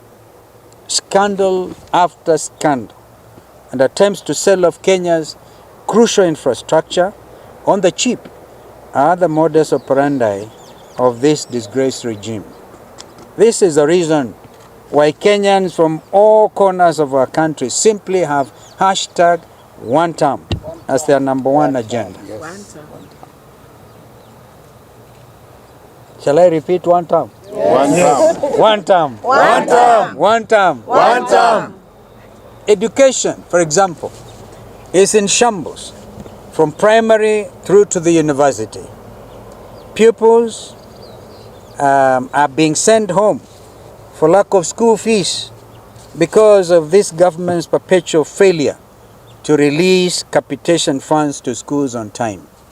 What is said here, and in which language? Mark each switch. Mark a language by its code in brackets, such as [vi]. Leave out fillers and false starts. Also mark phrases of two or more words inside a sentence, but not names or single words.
[en] Scandal after scandal and attempts to sell off Kenya's crucial infrastructure on the cheap are the modus operandi of this disgraced regime. This is the reason why Kenyans from all corners of our country simply have hashtag Wantam as their #1 agenda. Wantam. Shall I repeat Wantam? Yes. Wantam. Wantam. Wantam. Wantam. Education, for example, is in shambles from primary through to the university. Pupils are being sent home for lack of school fees because of this government's perpetual failure to release capitation funds to schools on time.